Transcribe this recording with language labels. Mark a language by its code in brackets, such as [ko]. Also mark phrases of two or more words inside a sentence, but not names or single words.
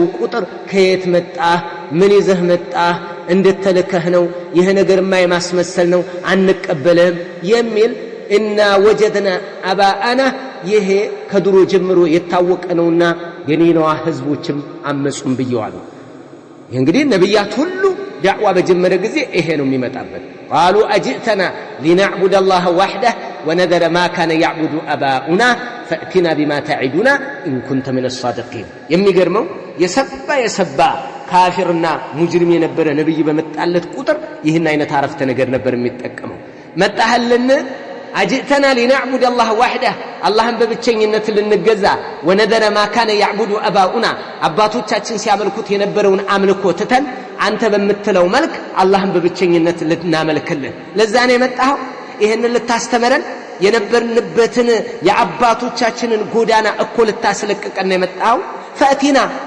[am] ቁጥር ከየት መጣህ፣ ምን ይዘህ መጣህ፣ እንደተለከህ ነው፣ ይሄ ነገርማ የማስመሰል ነው፣ አንቀበልህም የሚል እና [ar] وجدنا آباءنا [am] ይሄ ከድሮ ጀምሮ የታወቀ ነውና የኒነዋ ህዝቦችም አመጹም ብየዋል። እንግዲህ ነብያት ሁሉ ዳዕዋ በጀመረ ጊዜ ይሄ ነው የሚመጣበት። [ar] قالوا اجئتنا لنعبد الله وحده ونذر ما كان يعبد اباؤنا فاتنا بما تعدنا ان كنت من الصادقين። [am] የሚገርመው የሰባ ካፊርና ሙጅሪም የነበረ ነብይ በመጣለት ቁጥር ይህን አይነት አረፍተ ነገር ነበር የሚጠቀመው። መጣህልን [ar] اجئتنا لنعبد الله وحده اللهم [am] በብቸኝነት ልንገዛ ወነደረ [ar] ما كان يعبد اباؤنا [am] አባቶቻችን ሲያመልኩት የነበረውን አምልኮ ትተን አንተ በመተለው መልክ አላህን በብቸኝነት ልናመልክልን ለዛ ነው የመጣው። ይሄንን ልታስተምረን የነበርንበትን የአባቶቻችንን ጎዳና እኮ ልታስለቅቀን የመጣው። ፈቲና